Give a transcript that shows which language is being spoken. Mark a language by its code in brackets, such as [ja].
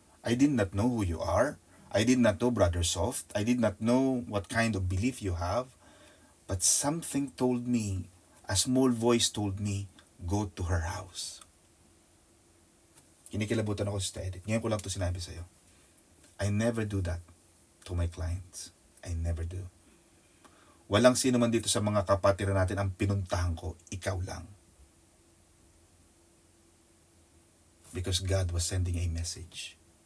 [en] I did not know who you are. I did not know Brother Soft. I did not know what kind of belief you have. But something told me, a small voice told me, go to her house. [tl] Kinikilabutan ako sa edit. Ngayon ko lang ito sinabi sa'yo. [en] I never do that to my clients. I never do. [tl] Walang sino man dito sa mga kapatiran natin ang pinuntahan ko, ikaw lang. [en] Because God was sending a message.